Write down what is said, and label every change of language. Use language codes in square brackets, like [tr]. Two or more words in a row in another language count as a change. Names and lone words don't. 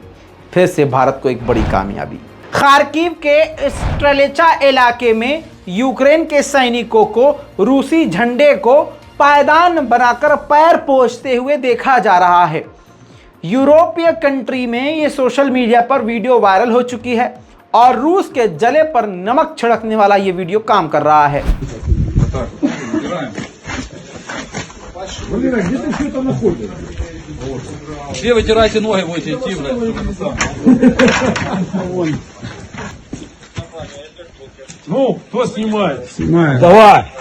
[hi] फिर से भारत को एक बड़ी कामयाबी। खार्किव के स्ट्रेलेचा इलाके में यूक्रेन के सैनिकों को रूसी झंडे को पायदान बनाकर पैर पोंछते हुए देखा जा रहा है। यूरोपीय कंट्री में ये सोशल मीडिया पर वीडियो वायरल हो चुकी है, और रूस के जले पर नमक छिड़कने वाला ये वीडियो काम कर रहा है। [ru] Все вытирайте ноги, будете идти, Ну, кто снимает? Снимаю. Давай.